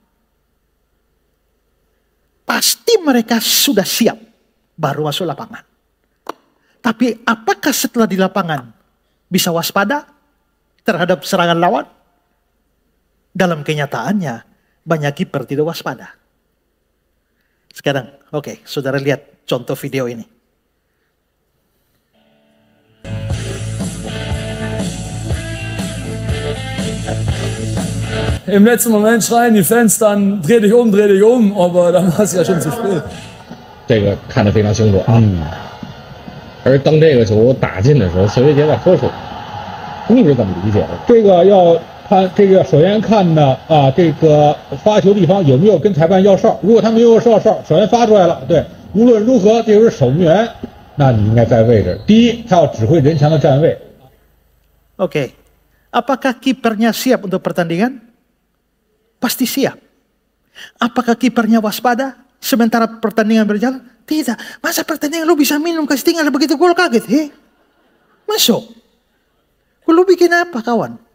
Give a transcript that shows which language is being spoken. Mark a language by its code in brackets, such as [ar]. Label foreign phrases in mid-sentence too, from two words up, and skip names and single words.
[id] Pasti mereka sudah siap, baru masuk lapangan. Tapi apakah setelah di lapangan bisa waspada terhadap serangan lawan? Dalam kenyataannya, banyak kiper tidak waspada. Sekarang, oke, saudara lihat contoh video ini. [de] Im letzten Moment schreien die Fans dann, dreh dich um, aber dann war es ja schon zu spät. [zh] 这个看得非常清楚啊。而当这个球打进的时候，谢维杰在喝水，你是怎么理解的？这个要看这个，首先看呢这个发球地方有没有跟裁判要哨。如果他没有要哨，首先发出来了，对，无论如何这就是守门员，那你应该在位置。第一，他要指挥人墙的站位。 [id] Oke, apakah kipernya siap untuk pertandingan? Pasti siap. Apakah kipernya waspada sementara pertandingan berjalan? Tidak. Masa pertandingan lu bisa minum kasih tinggal begitu gol kaget? Masuk. Lu bikin apa kawan?